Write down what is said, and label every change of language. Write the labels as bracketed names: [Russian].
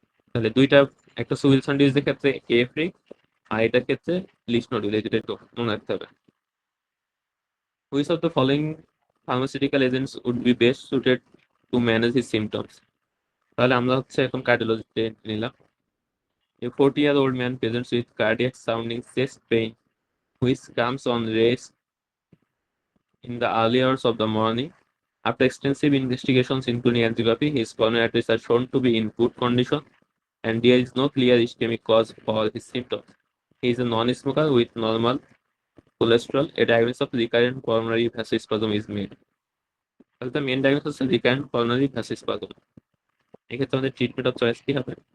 [Bangla] তাহলে দুইটা, একটা উইলসন ডিজিজের ক্ষেত্রে এফ্রি, আর এটার ক্ষেত্রে লিস্ট নডিউল, এই দুটো একটু মনে রাখতে হবে। [English] Which of the following pharmaceutical agents would be best suited to manage his symptoms? [Bangla] তাহলে আমরা হচ্ছে এখন কার্ডিওলজিতে নিলাম। [English] A 40-year-old man presents with cardiac sounding chest pain, which comes on race in the early hours of the morning. After extensive investigations, including angiography, his coronary arteries are shown to be in good condition, and there is no clear ischemic cause for his symptoms. He is a non-smoker with normal cholesterol. A diagnosis of recurrent coronary vasospasm is made. [Bangla] তাহলে তো main diagnosis হচ্ছে recurrent coronary ভ্যাসোস্পাজম। এক্ষেত্রে আমাদের treatment of choice কি হবে?